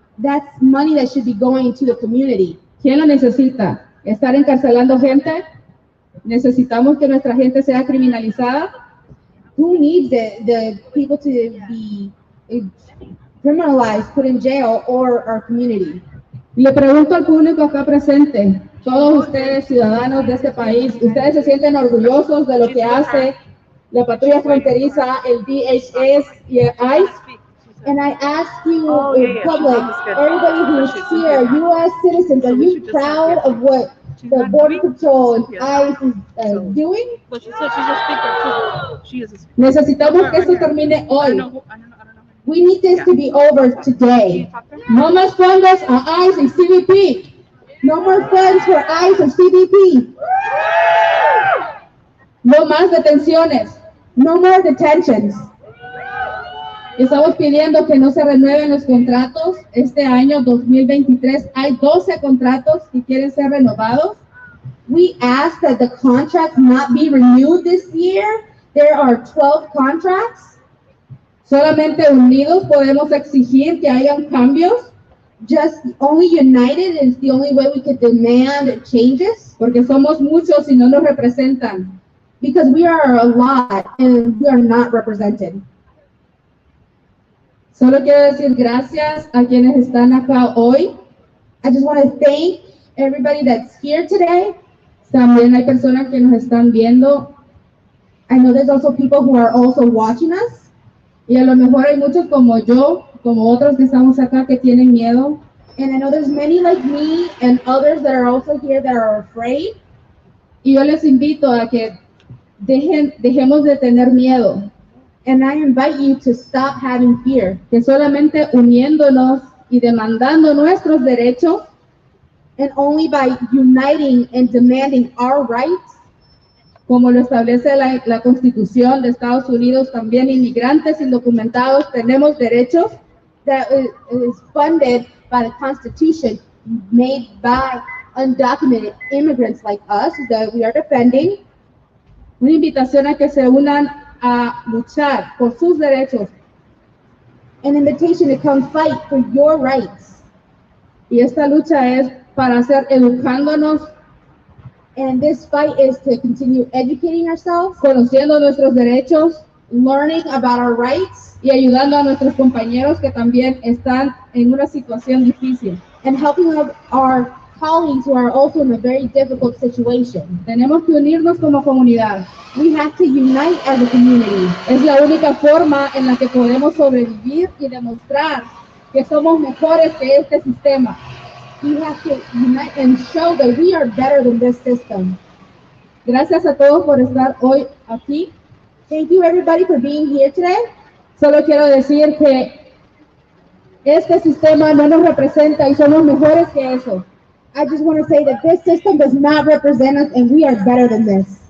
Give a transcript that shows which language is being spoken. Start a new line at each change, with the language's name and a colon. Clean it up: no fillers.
English: That's money that should be going to the community.
Spanish: ¿Quién lo necesita? ¿Estar encarcelando gente? ¿Necesitamos que nuestra gente sea criminalizada?
English: Who needs the people to be criminalized, put in jail, or our community?
Spanish: Le pregunto al público acá presente, todos ustedes ciudadanos de este país, ¿ustedes se sienten orgullosos de lo que hace la patrulla fronteriza, el DHS y el ICE?
English: And I ask you in public, everybody who's here, U.S. citizens, are you proud of what the Border Patrol and ICE is doing? Well, she said she's a speaker too. She is a speaker.
Spanish: Necesitamos que esto termine hoy.
English: We need this to be over today.
Spanish: No más fondos a ICE y CBP.
English: No more funds for ICE and CBP.
Spanish: No más detenciones.
English: No more detentions.
Spanish: Estamos pidiendo que no se renueven los contratos. Este año 2023 hay 12 contratos que quieren ser renovados.
English: We ask that the contracts not be renewed this year. There are 12 contracts.
Spanish: Solamente unidos podemos exigir que hayan cambios.
English: Just only united is the only way we could demand changes.
Spanish: Porque somos muchos y no nos representan.
English: Because we are a lot and we are not represented.
Spanish: Solo quiero decir gracias a quienes están acá hoy.
English: I just want to thank everybody that's here today.
Spanish: También hay personas que nos están viendo.
English: I know there's also people who are also watching us.
Spanish: Y a lo mejor hay muchos como yo, como otros que estamos acá que tienen miedo.
English: And I know there's many like me and others that are also here that are afraid.
Spanish: Y yo les invito a que dejemos de tener miedo.
English: And I invite you to stop having fear.
Spanish: Que solamente uniéndonos y demandando nuestros derechos,
English: and only by uniting and demanding our rights,
Spanish: Como lo establece la Constitución de Estados Unidos, también inmigrantes indocumentados tenemos derechos.
English: That is funded by the Constitution made by undocumented immigrants like us that we are defending.
Spanish: Una invitación a que se unan a luchar por sus derechos.
English: An invitation to come fight for your rights.
Spanish: Y esta lucha es para hacer educándonos,
English: And this fight is to continue educating ourselves,
Spanish: conociendo nuestros derechos
English: learning about our rights,
Spanish: y ayudando a nuestros compañeros que también están en una situación difícil.
English: and helping our colleagues who are also in a very difficult situation.
Spanish: Tenemos que unirnos como comunidad.
English: We have to unite as a community.
Spanish: Es la única forma en la que podemos sobrevivir y demostrar que somos mejores que este sistema.
English: We have to unite and show that we are better than this system.
Spanish: Gracias a todos por estar hoy aquí.
English: Thank you everybody for being here today.
Spanish: Solo quiero decir que este sistema no nos representa y somos mejores que eso.
English: I just want to say that this system does not represent us and we are better than this.